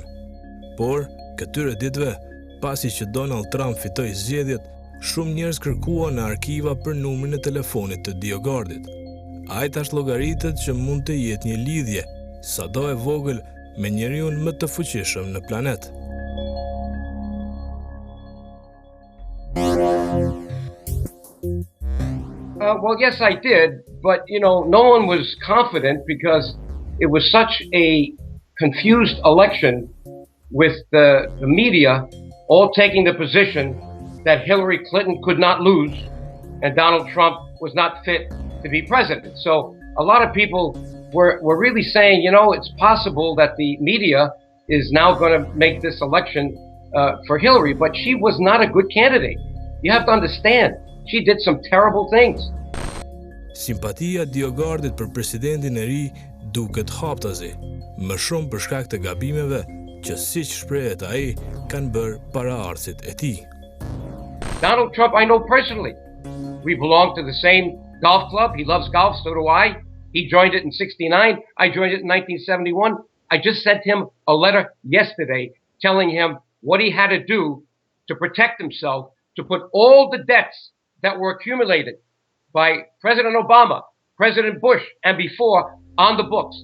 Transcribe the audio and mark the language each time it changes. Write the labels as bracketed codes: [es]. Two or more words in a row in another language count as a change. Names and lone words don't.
[sq] Por, këtyre ditëve, pasi që Donald Trump fitoi zgjedhjet, shumë njerëz kërkuan në arkiva për numrin e telefonit të Diogardit. Ai tash llogaritet që mund të jetë një lidhje, sado e vogël, me njeriu më të fuqishëm në planet. [en] Well, yes, I did, but, no one was confident because it was such a confused election with the media all taking the position that Hillary Clinton could not lose and Donald Trump was not fit to be president. So a lot of people were really saying, it's possible that the media is now going to make this election for Hillary, but she was not a good candidate. You have to understand, she did some terrible things. [sq] Simpatia Diogardit për presidentin e ri duket haptazi, më shumë për shkak të gabimeve që siç shprehet ai kanë bërë paraardhësit e tij. [en] Donald Trump I know personally. We belong to the same golf club. He loves golf, so do I. He joined it in 69. I joined it in 1971. I just sent him a letter yesterday telling him what he had to do to protect himself, to put all the debts that were accumulated by President Obama, President Bush, and before on the books.